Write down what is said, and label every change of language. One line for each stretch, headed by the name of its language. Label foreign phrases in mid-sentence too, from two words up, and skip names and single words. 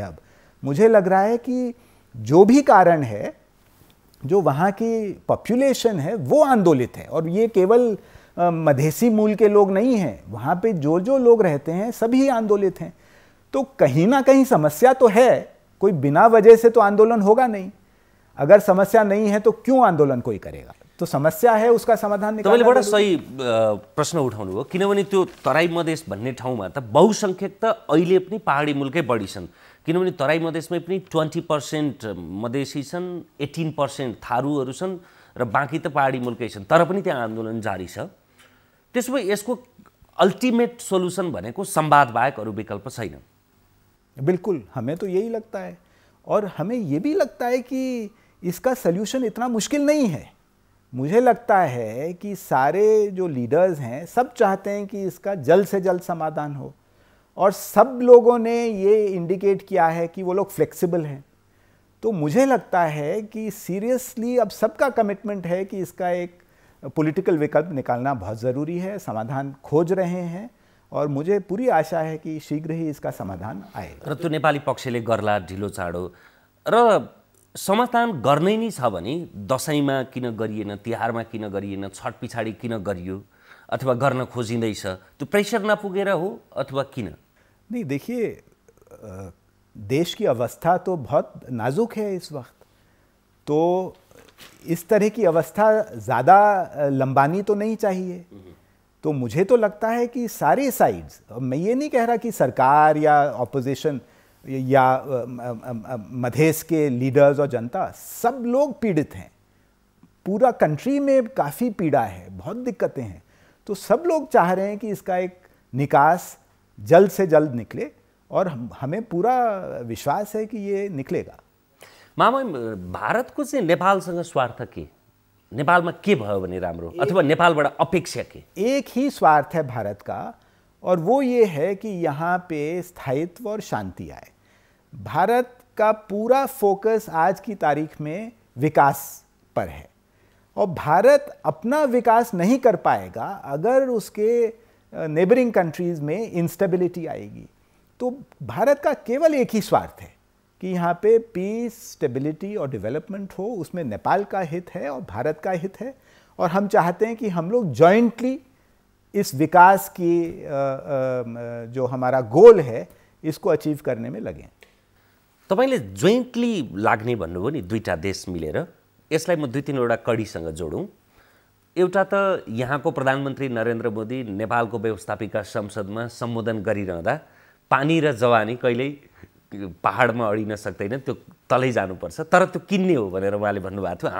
Hindi: अब मुझे लग रहा है कि जो भी कारण है, जो वहाँ की पॉपुलेशन है वो आंदोलित है। और ये केवल मधेसी मूल के लोग नहीं हैं, वहाँ पे जो लोग रहते हैं सभी आंदोलित हैं। तो कहीं ना कहीं समस्या तो है, कोई बिना वजह से तो आंदोलन होगा नहीं। अगर समस्या नहीं है तो क्यों आंदोलन कोई करेगा? तो समस्या है, उसका समाधान निकाल्नु।
Nepali: तपाईले बडा सही प्रश्न उठाउनु हो, किनभने त्यो तराई मधेस भन्ने ठाउँमा त बहुसंख्यक त अहिले पनि पहाडी मुलकै बढी छन्। किनभने तराई मधेसमै पनि 20% मधेसी छन्, 18% थारूहरू छन् र बाँकी त पहाडी मुलकै छन्। तर पनि त्यहाँ आन्दोलन जारी छ। त्यसो भए यसको
English: ultimate solution
Nepali: भनेको संवाद बाहेक अरू विकल्प छैन।
Hindi: बिल्कुल, हमें तो यही लगता है। और हमें ये भी लगता है कि इसका सल्यूशन इतना मुश्किल नहीं है। मुझे लगता है कि सारे जो लीडर्स हैं सब चाहते हैं कि इसका जल्द से जल्द समाधान हो, और सब लोगों ने ये इंडिकेट किया है कि वो लोग फ्लेक्सिबल हैं। तो मुझे लगता है कि सीरियसली अब सबका कमिटमेंट है कि इसका एक पॉलिटिकल विकल्प निकालना बहुत ज़रूरी है। समाधान खोज रहे हैं और मुझे पूरी आशा है कि शीघ्र ही इसका समाधान आएगा।
Nepali: र त्यो नेपाली पक्षले गर्ला ढिलो चाँडो, र समाधान गर्नै नै छ भने दशैंमा किन गरिएन, तिहारमा किन गरिएन, छठ पछाडि किन गरियो, अथवा गर्न खोजिँदैछ, त्यो प्रेसर नपुगेर हो अथवा किन?
Hindi: नहीं, देखिए, देश की अवस्था तो बहुत नाजुक है इस वक्त। तो इस तरह की अवस्था ज़्यादा लंबानी तो नहीं चाहिए। तो मुझे तो लगता है कि सारे साइड्स, मैं ये नहीं कह रहा कि सरकार या ऑपोजिशन या मधेश के लीडर्स और जनता, सब लोग पीड़ित हैं। पूरा कंट्री में काफ़ी पीड़ा है, बहुत दिक्कतें हैं। तो सब लोग चाह रहे हैं कि इसका एक निकास जल्द से जल्द निकले, और हमें पूरा विश्वास है कि ये निकलेगा।
Nepali: मामा, भारतको चाहिँ नेपालसँग स्वार्थ के? नेपालमा के भयो भने राम्रो, अथवा नेपालबाट अपेक्षा के?
Hindi: एक ही स्वार्थ है भारत का, और वो ये है कि यहाँ पे स्थायित्व और शांति आए। भारत का पूरा फोकस आज की तारीख में विकास पर है, और भारत अपना विकास नहीं कर पाएगा अगर उसके
English: neighbouring countries
Hindi: में इंस्टेबिलिटी आएगी। तो भारत का केवल एक ही स्वार्थ है कि यहाँ पे
English: peace, stability
Hindi: और डेवलपमेंट हो। उसमें नेपाल का हित है और भारत का हित है, और हम चाहते हैं कि हम लोग जॉइंटली इस विकास की जो हमारा गोल है इसको अचीव करने में लगें।
Nepali: तपाईले जोइन्टली लाग्ने भन्नुभयो नि, दुईटा देश मिलेर। यसलाई म दुई तीनवटा कडीसँग जोडौँ। एउटा त यहाँको प्रधानमन्त्री नरेन्द्र मोदी नेपालको व्यवस्थापिका संसदमा सम्बोधन गरिरहँदा पानी र जवानी कहिल्यै पहाडमा अडिन सक्दैन, त्यो तलै जानुपर्छ, तर त्यो किन्ने हो भनेर उहाँले भन्नुभएको थियो।